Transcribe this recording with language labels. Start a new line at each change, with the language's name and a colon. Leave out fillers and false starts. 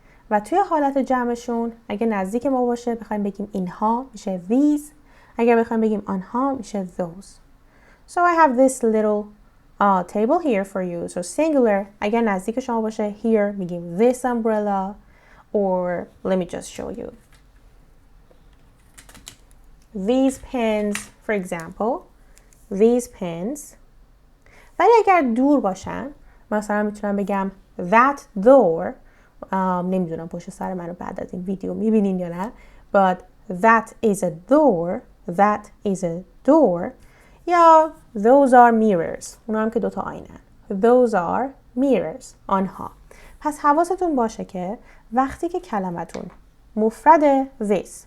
Persian: و توی حالت جمعشون اگه نزدیک ما باشه بخوایم بگیم اینها میشه these، اگر بخوایم بگیم آنها میشه those.
English: So I have this little table here for you. So singular
Persian: اگر نزدیک شما باشه
English: here
Persian: میگیم
English: this umbrella, or let me just show you. These pens, for example. These pens.
Persian: ولی اگر دور باشن مثلا میتونم بگم
English: that door.
Persian: نمیدونم پشت سر منو بعد از این ویدیو میبینین یا نه.
English: But that is a door. That is a door. یا those are mirrors.
Persian: اونا هم که دوتا آینه.
English: Those are mirrors.
Persian: آنها. پس حواستون باشه که وقتی که کلمتون مفرد this.